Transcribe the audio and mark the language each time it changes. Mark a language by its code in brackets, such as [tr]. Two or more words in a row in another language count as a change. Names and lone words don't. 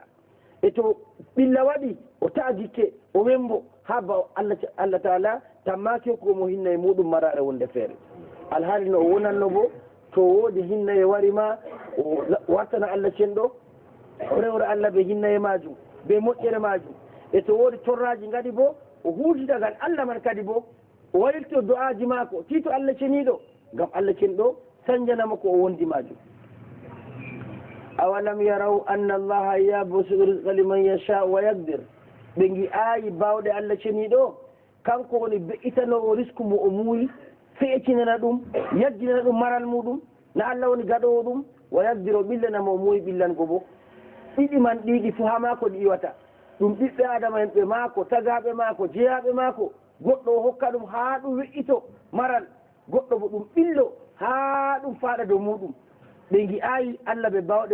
[ff] e to ɓilla waɗi o ta'a gikke o wembo ha ba Allah taala tammaki hokkugo mo hinna e muɗum marare wonde feere alhaali no o wonanno bo to woodi hinna e warima o wartana Allah cenɗo o rewra Allah ɓe hinna e majum ɓe moƴƴere majum e to woodi torraji gadi bo o huutitagal Allah man kadi bo o waylito du'aji maako tito Allah ceniɗo ngam Allah cenɗo sañjanama ko o wondi majum [ar] أولم يروا أن الله يبسط الرزق لمن يشاء ويقدر [ff] ɓe gi aayi bawɗe Allah ceniɗo kanko woni be'itanowo risque mo o muuyi feecinana ɗum yajjinana ɗum maral muɗum na Allah woni gaɗowo ɗum [ar] ويقدر [ff] o ɓillanama o muuyi ɓillango bo ɗiɗi man ɗiɗi fo ha maako ɗi iwata ɗum ɓiɓɓe adama en ɓe maako tagaɓe maako jeyaɓe maako goɗɗo o hokka ɗum ha ɗum we'ito maral goɗɗo bo ɗum ɓillo ha ɗum faɗa dow muɗum ɓe gi'ayi Allah ɓe bawɗe